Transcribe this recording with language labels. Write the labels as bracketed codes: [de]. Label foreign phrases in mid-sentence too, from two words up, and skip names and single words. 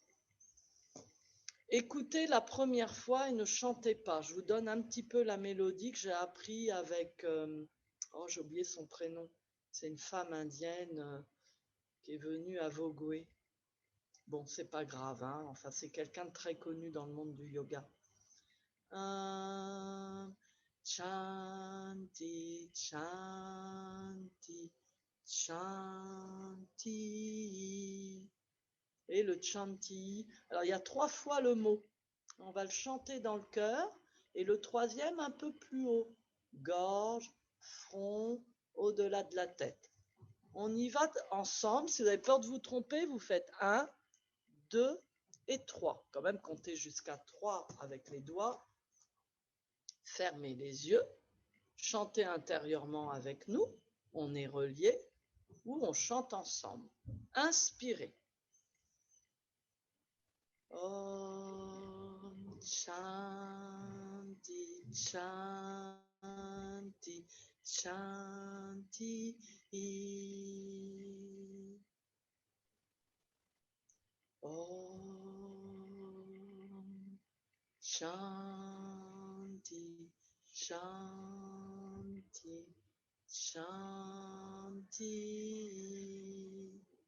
[fr] Écoutez la première fois et ne chantez pas. Je vous donne un petit peu la mélodie que j'ai appris avec... oh, j'ai oublié son prénom. C'est une femme indienne qui est venue à Vogüé. Bon, c'est pas grave, hein. Enfin, c'est quelqu'un de très connu dans le monde du yoga. [sa] Chanti, chanti, chanti. [fr] Et le chanti. Alors, il y a 3 fois le mot. On va le chanter dans le cœur. Et le troisième un peu plus haut. Gorge, front, au-delà de la tête. On y va ensemble. Si vous avez peur de vous tromper, vous faites 1, 2 et 3. Quand même compter jusqu'à 3 avec les doigts. Fermez les yeux. Chantez intérieurement avec nous. On est reliés ou on chante ensemble. Inspirez. [sa] Om Shanti Shanti Shanti. Om Shanti Shanti Shanti.